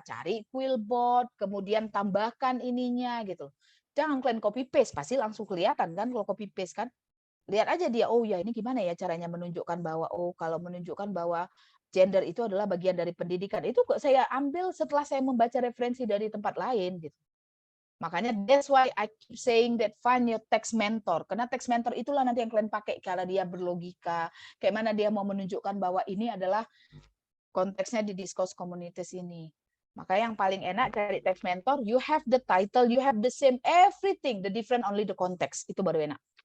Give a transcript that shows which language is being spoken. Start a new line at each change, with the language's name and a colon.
Indonesian: Cari Quillbot, kemudian tambahkan ininya gitu. Jangan kalian copy paste, pasti langsung kelihatan kan kalau copy paste kan. Lihat aja dia, oh ya ini gimana ya caranya menunjukkan bahwa, kalau menunjukkan bahwa gender itu adalah bagian dari pendidikan. Itu kok saya ambil setelah saya membaca referensi dari tempat lain gitu. Makanya
English: that's why I keep saying that find your text mentor.
Indonesian: Karena text mentor itulah nanti yang kalian pakai kalau dia berlogika, kayak mana dia mau menunjukkan bahwa ini adalah konteksnya di discourse communities ini. Maka yang paling enak cari text mentor,
English: you have the title, you have the same everything, the different only the context.
Indonesian: Itu baru enak.